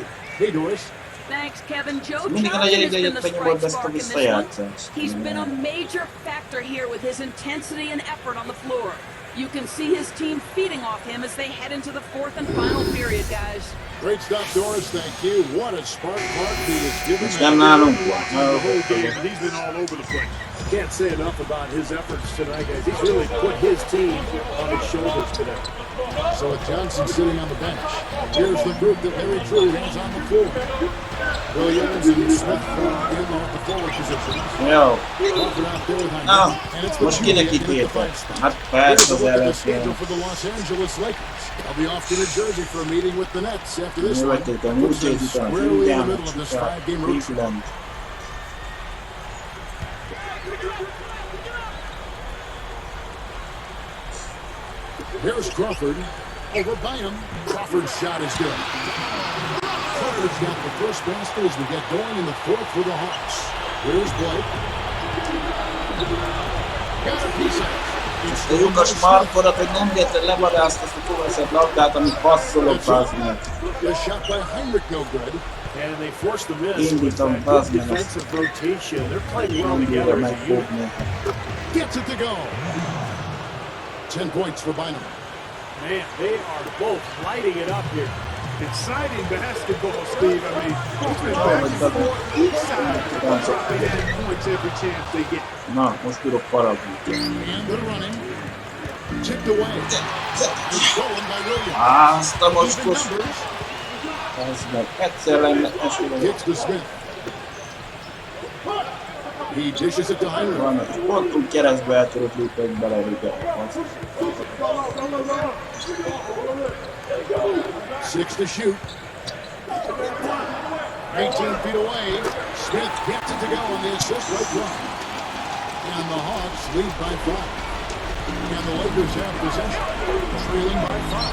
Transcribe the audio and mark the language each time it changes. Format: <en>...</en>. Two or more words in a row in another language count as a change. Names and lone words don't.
<en>Hey, Doris. Thanks, Kevin. Joe</en> <hu>Mindig a</hu> <en>Johnson</en> <hu>nagy</hu> <en>has been the</en> <hu>elégedett</hu> <en>strike</en> <hu>vagyok,</hu> <en>spark</en> <hu>ezt</hu> <en>in a this one.</en> <hu>visszajátszást.</hu> <en>He's been a major factor here with his intensity and effort on the floor. You can see his team feeding off him as they head into the fourth and final period, guys. Great stuff, Doris. Thank you. What a spark he is giving.</en> <hu>Nem nálunk</hu> <en>The whole</en> <hu>volt.</hu> <en>game, and he's been all over the place. Can't say enough about his efforts tonight, guys. He's really put his team on his shoulders today. So with Johnson sitting on the bench, here's the group that Larry Drew has on the floor. Williams and Smith in off the forward positions.</en> <hu>Jó.</hu> <en>Crawford out there with</en> <hu>Na,</hu> <en>Hyman. And it's the</en> <hu>most kinek</hu> <en>Junior in at the</en> <hu>ítéltek?</hu> <en>five spot.</en> <hu>Hát</hu> <en>Here's</en> <hu>persze</hu> <en>a</en> <hu>az</hu> <en>look at the</en> <hu>ellenfél.</hu> <en>schedule for the Los Angeles Lakers. They'll be off to New Jersey for a meeting with the Nets after this one.</en> <hu>Nyugodtan, múlt hét után</hu> <en>Squarely in the Indiana middle of this</en> <hu>csukát,</hu> <en>five-game road trip. Cleveland. Here's Crawford over Bynum. Crawford's shot is good. Crawford's got the first basket as we get going in the fourth for the Hawks. Here's Blake. Got a piece of it. It's</en> <hu>De lyukas markodat, hogy nem érted levadást ezt a kovaszett labdát, amit passzolok, bazd meg.</hu> <en>The shot by Heinrich no good. And they forced the miss with</en> <hu>Indítom,</hu> <en>that</en> <hu>bazd</hu> <en>good</en> <hu>meg ezt.</hu> <en>defensive rotation. They're playing well</en> <hu>Nem bírja</hu> <en>together as a unit.</en> <hu>megfogni.</hu> <en>Gets it to go. 10 points for Bynum. Man, they are both lighting it up here. Exciting basketball, Steve. I mean, it's been back and forth. Each side dropping in points every chance they get.</en> <hu>Na, most tudok faragni.</hu> <en>And they're running. Tipped away. It's stolen by Williams.</en> <hu>Azt a</hu> <en>Even</en> <hu>mocskos.</hu> <en>numbers.</en> <hu>Ez meg egyszer lenne esélyem.</hu> <en>Gets to Smith. He dishes it to Heinrich.</en> <hu>Van, pont úgy keresztbe el tudok lépni, hogy belerúgja.</hu> <en>6 to shoot. 18 feet away. Smith gets it to go on the assist right front. And the Hawks lead by 5. And the Lakers have possession, trailing by 5.</en>